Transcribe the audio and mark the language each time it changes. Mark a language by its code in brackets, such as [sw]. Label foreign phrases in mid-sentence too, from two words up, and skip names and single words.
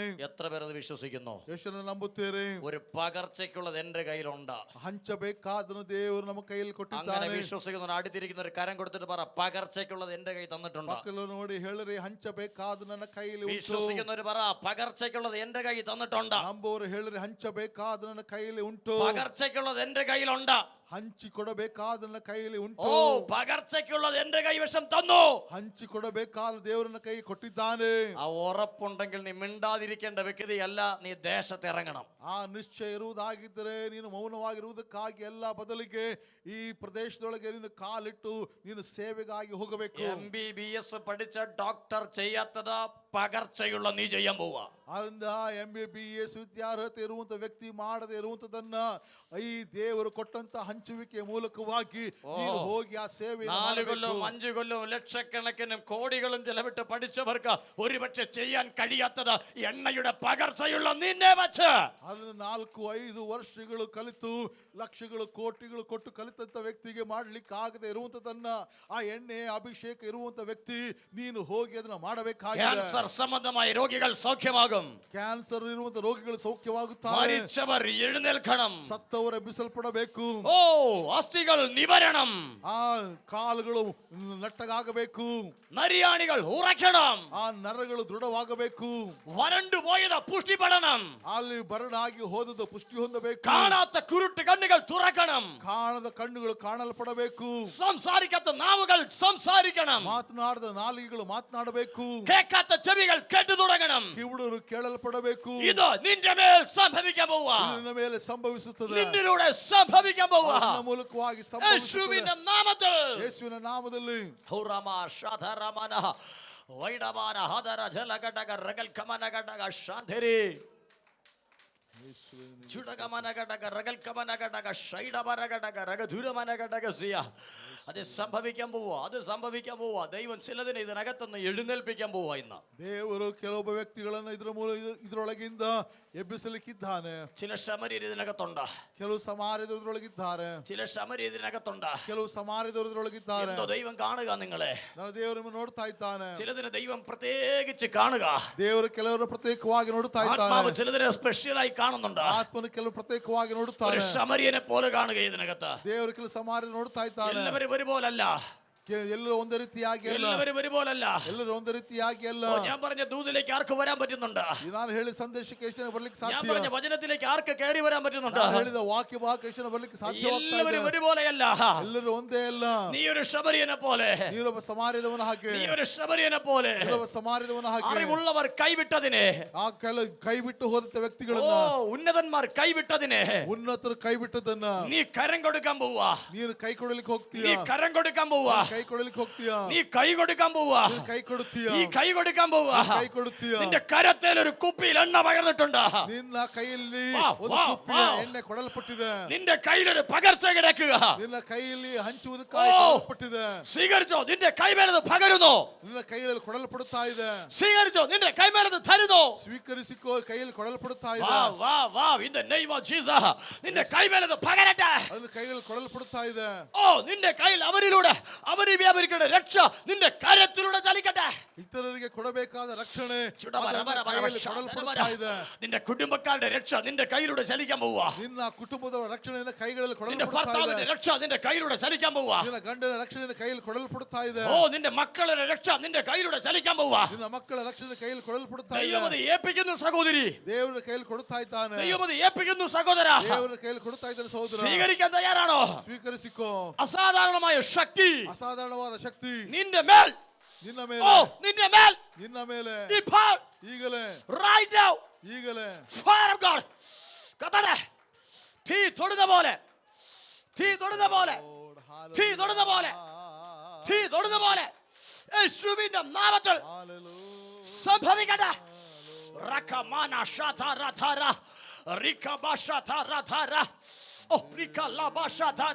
[ml] എത്ര പേർ അത് വിശ്വസിക്കുന്നു? [kn] ಎಷ್ಟು ನಂಬುತ್ತೀರಿ? [ml] ഒരു പകർച്ചയ്ക്കുള്ളത് എന്റെ കയ്യിലുണ്ട്. [kn] ಹಂಚಬೇಕಾದನ್ನು ದೇವರು ನಮ್ಮ ಕೈಯಲ್ಲಿ [ml] അങ്ങനെ [kn] ಕೊಟ್ಟಿದ್ದಾನೆ. [ml] വിശ്വസിക്കുന്ന അടുത്തിരിക്കുന്ന ഒരു കരം കൊടുത്തിട്ട് പറ, പകർച്ചയ്ക്കുള്ളത് എന്റെ കൈ തന്നിട്ടുണ്ട്. [kn] ಮಕ್ಕಳು ನೋಡಿ ಹೇಳಿರಿ, ಹಂಚಬೇಕಾದ ನನ್ನ ಕೈಯಲ್ಲಿ ಉಂಟು. [ml] വിശ്വസിക്കുന്നവര് പറ, പകർച്ചയ്ക്കുള്ളത് എന്റെ കൈ തന്നിട്ടുണ്ട്. [kn] ನಂಬುವವರು ಹೇಳಿರಿ, ಹಂಚಬೇಕಾದ ನನ್ನ ಕೈಯಲ್ಲಿ ಉಂಟು. [ml] പകർച്ചയ്ക്കുള്ളത് എന്റെ കയ്യിലുണ്ട്. [kn] ಹಂಚಿಕೊಡಬೇಕಾದ ನನ್ನ ಕೈಯಲ್ಲಿ ಉಂಟು. [ml] പകർച്ചയ്ക്കുള്ളത് എന്റെ കൈവശം തന്നു. [kn] ಹಂಚಿಕೊಡಬೇಕಾದ ದೇವರನ್ನ ಕೈ ಕೊಟ್ಟಿದ್ದಾನೆ. [ml] ആ ഉറപ്പുണ്ടെങ്കിൽ നീ മിണ്ടാതിരിക്കേണ്ട വ്യക്തിയല്ല, നീ ദേശത്ത് ഇറങ്ങണം. [kn] ಆ ನಿಶ್ಚಯ ಇರುವುದಾಗಿದ್ದರೆ ನೀನು ಮೌನವಾಗಿರುವುದಕ್ಕಾಗಿ ಎಲ್ಲ ಬದಲಿಗೆ ಈ ಪ್ರದೇಶದೊಳಗೆ ನೀನು ಕಾಲಿಟ್ಟು ನೀನು ಸೇವೆಗಾಗಿ ಹೋಗಬೇಕು. [ml] MBBS പഠിച്ച ഡോക്ടർ ചെയ്യാത്തത് പകർച്ചയുള്ള നീ ചെയ്യാൻ പോവാ. [kn] ಅಂದ MBBS ವಿದ್ಯಾರ್ಹತೆ ಇರುವಂತ ವ್ಯಕ್ತಿ ಮಾಡದೆ ಇರುವಂತದನ್ನ ಈ ದೇವರು ಕೊಟ್ಟಂತ ಹಂಚುವಿಕೆ ಮೂಲಕವಾಗಿ ನೀನು ಹೋಗಿ ಆ ಸೇವೆ [ml] 4 കൊല്ലവും 5 കൊല്ലവും ലക്ഷക്കണക്കിനും കോടികളും ചെലവിട്ട് പഠിച്ചവർക്ക് ഒരുപക്ഷെ ചെയ്യാൻ കഴിയാത്തത് എണ്ണയുടെ പകർച്ചയുള്ള നിന്നെ വച്ച് [kn] ಅದನ್ನು 4-5 ವರ್ಷಗಳು ಕಲಿತು ಲಕ್ಷಗಳು ಕೋಟಿಗಳು ಕೊಟ್ಟು ಕಲಿತಂತ ವ್ಯಕ್ತಿಗೆ ಮಾಡ್ಲಿಕ್ಕೆ ಆಗದೆ ಇರುವಂತದನ್ನ ಆ ಎಣ್ಣೆ ಅಭಿಷೇಕ ಇರುವಂತ ವ್ಯಕ್ತಿ ನೀನು ಹೋಗಿ ಅದನ್ನ ಮಾಡಬೇಕಾಗಿದೆ. [ml] ಕ್ಯಾನ್ಸರ್ സംബന്ധമായ രോഗികൾ സൗഖ്യമാകും. [kn] ಕ್ಯಾನ್ಸರ್ ಇರುವಂತ ರೋಗಿಗಳು ಸೌಖ್ಯವಾಗುತ್ತಾರೆ. [ml] മരിച്ചവർ എഴുന്നേൽക്കണം. [kn] ಸತ್ತವರ ಎಬ್ಬಿಸಲ್ಪಡಬೇಕು. [ml] ഓ അസ്ഥികൾ നിവരണം. [kn] ಆ ಕಾಲುಗಳು ನಟ್ಟಗಾಗಬೇಕು. [ml] നരിയാണികൾ ഉറക്കണം. [kn] ಆ ನರಗಳು ದೃಢವಾಗಬೇಕು. [ml] വരണ്ടു പോയത് പുഷ്ടിപ്പെടണം. [kn] ಅಲ್ಲಿ ಬರಡಾಗಿ ಹೋದದ್ದು ಪುಷ್ಟಿ ಹೊಂದಬೇಕು. [ml] കാണാത്ത കുരുട്ട് കണ്ണുകൾ തുറക്കണം. [kn] ಕಾಣದ ಕಣ್ಣುಗಳು ಕಾಣಲ್ಪಡಬೇಕು. [ml] സംസാരിക്കാത്ത നാവുകൾ സംസാരിക്കണം. [kn] ಮಾತನಾಡದ ನಾಲಿಗೆಗಳು ಮಾತನಾಡಬೇಕು. [ml] കേൾക്കാത്ത ചെവികൾ കേട്ടു തുടങ്ങണം. [kn] ಕಿವುಡರು ಕೇಳಲ್ಪಡಬೇಕು. [ml] ഇത് നിന്റെ മേൽ സംഭവിക്കാൻ പോവാ. [kn] ನಿನ್ನ ಮೇಲೆ ಸಂಭವಿಸುತ್ತದೆ. [ml] നിന്നിലൂടെ സംഭവിക്കാൻ പോവാ. [kn] ನಿನ್ನ ಮೂಲಕವಾಗಿ [ml] യേശുവിന്റെ നാമത്തിൽ. [kn] ಯೇಸುವಿನ ನಾಮದಲ್ಲಿ. ഹൗറമ ശാധരമന വൈഡമാന ഹദര ജലഘടക രഗൽ കമന ഘടക ശാന്തിരി ചുടകമന ഘടക രഗൽ കമന ഘടക ഷൈഡമന ഘടക രഗധുരമന ഘടക സിയ. [ml] അത് സംഭവിക്കാൻ പോവാ. അത് സംഭവിക്കാൻ പോവാ. ദൈവം ചിലതിനെ ഇതിനകത്തുനിന്ന് എഴുന്നേൽപ്പിക്കാൻ പോവാ. ഇന്ന് [kn] ದೇವರು ಕೆಲವೊಬ್ಬ ವ್ಯಕ್ತಿಗಳನ್ನು ಇದರೊಳಗಿಂದ ಎಬ್ಬಿಸಲಿಕ್ಕಿದ್ದಾನೆ. [ml] ചില ശമര്യർ ഇതിനകത്തുണ്ട്. [kn] ಕೆಲವು ಸಮಾರ್ಯದವರು ಇದರೊಳಗಿದ್ದಾರೆ. [ml] ചില ശമര്യർ ഇതിനകത്തുണ്ട്. [kn] ಕೆಲವು ಸಮಾರ್ಯದವರು ಇದರೊಳಗಿದ್ದಾರೆ. [ml] എന്തോ ദൈവം കാണുക നിങ്ങളെ. [kn] ನಾನು ದೇವರನ್ನು ನೋಡ್ತಾ ಇದ್ದಾನೆ. [ml] ചിലതിനെ ദൈവം പ്രത്യേകിച്ച് കാണുക. [kn] ದೇವರು ಕೆಲವರು ಪ್ರತ್ಯೇಕವಾಗಿ ನೋಡ್ತಾ ಇದ್ದಾನೆ. [ml] ആത്മാവ് ചിലതിനെ സ്പെഷ്യലായി കാണുന്നുണ്ട്. [kn] ಆತ್ಮನು ಕೆಲವು ಪ್ರತ್ಯೇಕವಾಗಿ ನೋಡುತ್ತಾನೆ. [ml] ഒരു ശമര്യനെ പോലെ കാണുക ഇതിനകത്ത്. [kn] ದೇವರು ಕೆಲವು ಸಮಾರ್ಯ ನೋಡ್ತಾ ಇದ್ದಾನೆ. [ml] എല്ലാവരും ഒരുപോലല്ല. [kn] ಎಲ್ಲರೂ ಒಂದೇ ರೀತಿಯಾಗಿ ಅಲ್ಲ. [ml] എല്ലാവരും ഒരുപോലല്ല. [kn] ಎಲ್ಲರೂ ಒಂದೇ ರೀತಿಯಾಗಿ ಅಲ್ಲ. [ml] ഞാൻ പറഞ്ഞ ദൂതിലേക്ക് ആർക്ക് വരാൻ പറ്റുന്നുണ്ട്? [kn] ನಾನು ಹೇಳಿದ ಸಂದೇಶಕ್ಕೆ ಎಷ್ಟು ಬರ್ಲಿಕ್ಕೆ [ml] ഞാൻ [kn] ಸಾಧ್ಯ? [ml] പറഞ്ഞ വചനത്തിലേക്ക് ആർക്ക് കയറി വരാൻ പറ്റുന്നുണ്ട്? [kn] ನಾನು ಹೇಳಿದ ವಾಕ್ಯ ಭಾಗಕ್ಕೆ ಬರ್ಲಿಕ್ಕೆ ಸಾಧ್ಯವಾಗ್ತಾ ಇದೆ. [ml] എല്ലാവരും ഒരുപോലെയല്ല. [kn] ಎಲ್ಲರೂ ಒಂದೇ ಅಲ್ಲ. [ml] നീ ഒരു ശമര്യനെ പോലെ. [kn] ನೀನೊಬ್ಬ ಸಮಾರ್ಯದವನ ಹಾಗೆ. [ml] നീ ഒരു ശമര്യനെ പോലെ. [kn] ನೀನೊಬ್ಬ ಸಮಾರ್ಯದವನ ಹಾಗೆ. [ml] അറിവുള്ളവർ കൈവിട്ടതിനെ. [kn] ಆ ಕೈ ಬಿಟ್ಟು ಹೋದಂತ ವ್ಯಕ್ತಿಗಳನ್ನ. [ml] ഉന്നതന്മാർ കൈവിട്ടതിനെ. [kn] ಉನ್ನತರು ಕೈ ಬಿಟ್ಟದನ್ನ. [ml] നീ കരം കൊടുക്കാൻ പോവാ. [kn] ನೀನು ಕೈ ಕೊಡಲಿಕ್ಕೆ ಹೋಗ್ತೀಯ. [ml] നീ കരം കൊടുക്കാൻ പോവാ. [kn] ಕೈ ಕೊಡಲಿಕ್ಕೆ ಹೋಗ್ತೀಯ. [ml] നീ കൈ കൊടുക്കാൻ പോവാ. [kn] ಕೈ ಕೊಡುತ್ತೀಯ. [ml] ഈ കൈ കൊടുക്കാൻ പോവാ. [kn] ಕೈ ಕೊಡುತ್ತೀಯ. [ml] നിന്റെ കരത്തിൽ ഒരു കുപ്പിയിൽ എണ്ണ പകർന്നിട്ടുണ്ട്. [kn] ನಿನ್ನ ಕೈಯಲ್ಲಿ ವಾಹ್, ಒಂದು ವಾಹ್, ಕುಪ್ಪಿಯ ವಾಹ್. ಎಣ್ಣೆ ಕೊಡಲ್ಪಟ್ಟಿದೆ. [ml] നിന്റെ കയ്യിലൊരു പകർച്ച കിടക്കുക. [kn] ನಿನ್ನ ಕೈಯಲ್ಲಿ ಹಂಚುವುದಕ್ಕಾಗಿ ಕೊಡಲ್ಪಟ್ಟಿದೆ. [ml] സ്വീകരിച്ചോ. നിന്റെ കൈമേലത് പകരുന്നു. [kn] ನಿನ್ನ ಕೈಯಲ್ಲಿ ಕೊಡಲ್ಪಡುತ್ತಾ ಇದೆ. [ml] സ്വീകരിച്ചോ. നിന്റെ കൈമേലത് തരുന്നു. [kn] ಸ್ವೀಕರಿಸಿಕೋ. ಕೈಯಲ್ಲಿ ಕೊಡಲ್ಪಡುತ್ತಾ ಇದೆ. വാ വാ വാ [en] in the name of Jesus. [ml] നിന്റെ കൈമേലത് പകരട്ടെ. [kn] ಅದನ್ನ ಕೈಯಲ್ಲಿ ಕೊಡಲ್ಪಡುತ್ತಾ ಇದೆ. [ml] ഓ നിന്റെ കയ്യിൽ അവരിലൂടെ അവര് വ്യാപരിക്കേണ്ട രക്ഷ നിന്റെ കരത്തിലൂടെ ചലിക്കട്ടെ. [kn] ಇತರರಿಗೆ ಕೊಡಬೇಕಾದ ರಕ್ಷಣೆ കൈಯಲ್ಲಿ ಕೊಡಲ್ಪಡುತ್ತಾ ಇದೆ. [ml] നിന്റെ കുടുംബക്കാരുടെ രക്ഷ നിന്റെ കയ്യിലൂടെ ചലിക്കാൻ പോവാ. [kn] ನಿನ್ನ ಕುಟುಂಬದ ರಕ್ಷಣೆಯನ್ನು ಕೈಗಳಲ್ಲಿ [ml] നിന്റെ [kn] ಕೊಡಲ್ಪಡುತ್ತಾ [ml] ഭർത്താവിന്റെ [kn] ಇದೆ. [ml] രക്ഷ നിന്റെ കയ്യിലൂടെ ചലിക്കാൻ പോവാ. [kn] ನಿನ್ನ ಗಂಡನ ರಕ್ಷಣೆಯನ್ನು ಕೈಯಲ್ಲಿ ಕೊಡಲ್ಪಡುತ್ತಾ ಇದೆ. [ml] ഓ നിന്റെ മക്കളുടെ രക്ഷ നിന്റെ കയ്യിലൂടെ ചലിക്കാൻ പോവാ. [kn] ನಿನ್ನ ಮಕ್ಕಳ ರಕ್ಷಣೆ ಕೈಯಲ್ಲಿ ಕೊಡಲ್ಪಡುತ್ತಾ ಇದೆ. [ml] ദൈവം അത് ഏൽപ്പിക്കുന്നു സഹോദരി. [kn] ದೇವರ ಕೈಯಲ್ಲಿ ಕೊಡುತ್ತಾ ಇದ್ದಾನೆ. [ml] ദൈവം അത് ഏൽപ്പിക്കുന്നു സഹോദര. [kn] ದೇವರ ಕೈಯಲ್ಲಿ ಕೊಡುತ್ತಾ ಇದ್ದಾನೆ ಸಹೋದರ. [ml] സ്വീകരിക്കാൻ തയ്യാറാണോ? [kn] ಸ್ವೀಕರಿಸಿಕೋ. [ml] അസാധാരണമായ ശക്തി [kn] ಅಸಾಧಾರಣವಾದ ಶಕ್ತಿ [ml] നിന്റെ മേൽ. [kn] ನಿನ್ನ ഓ ಮೇಲೆ. [ml] നിന്റെ മേൽ. [kn] ನಿನ್ನ ಮೇಲೆ. [ml] ഇപ്പോൾ [kn] ಈಗಲೇ. [en] right now [kn] ಈಗಲೇ. [en] fire of God [ml] കത്തട്ടെ. തീ തൊടുന്ന പോലെ. തീ തൊടുന്ന പോലെ. തീ തൊടുന്ന പോലെ. തീ തൊടുന്ന പോലെ യേശുവിന്റെ നാമത്തിൽ സംഭവിക്കട്ടെ. റകമാന ശതരധര റികബശതരധര ഓ റികലബശതര.